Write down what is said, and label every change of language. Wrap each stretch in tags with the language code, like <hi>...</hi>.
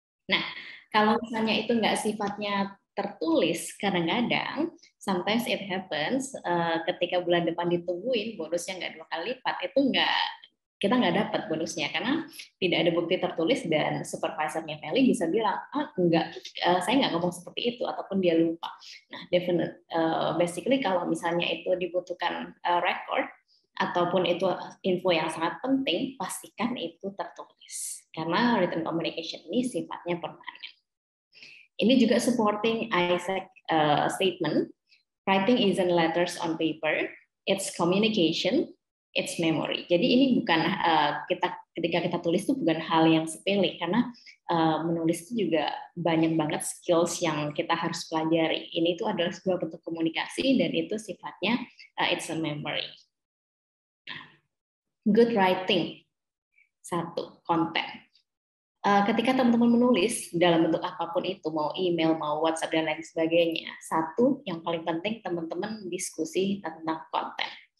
<id>Nah, kalau misalnya itu nggak sifatnya tertulis, kadang-kadang</id> <en>sometimes it happens</en> <id>ketika bulan depan ditungguin bonusnya nggak 2 kali lipat, itu kita nggak dapat bonusnya karena tidak ada bukti tertulis, dan supervisornya Feli bisa bilang enggak, saya nggak ngomong seperti itu, ataupun dia lupa. Nah, basically kalau misalnya itu dibutuhkan record ataupun itu info yang sangat penting, pastikan itu tertulis karena written communication ini sifatnya permanen. Ini juga</id> <en>supporting Isaac statement, writing isn't letters on paper, it's communication, it's memory.</en> <id>Jadi ini bukan ketika kita tulis itu bukan hal yang sepele, karena menulis itu juga banyak banget skills yang kita harus pelajari. Ini itu adalah sebuah bentuk komunikasi, dan itu sifatnya</id> <en>it's a memory.</en> <id>Good writing, satu, konten. Ketika teman-teman menulis dalam bentuk apapun itu, mau email, mau WhatsApp, dan lain sebagainya, satu yang paling penting teman-teman diskusi tentang konten.</id>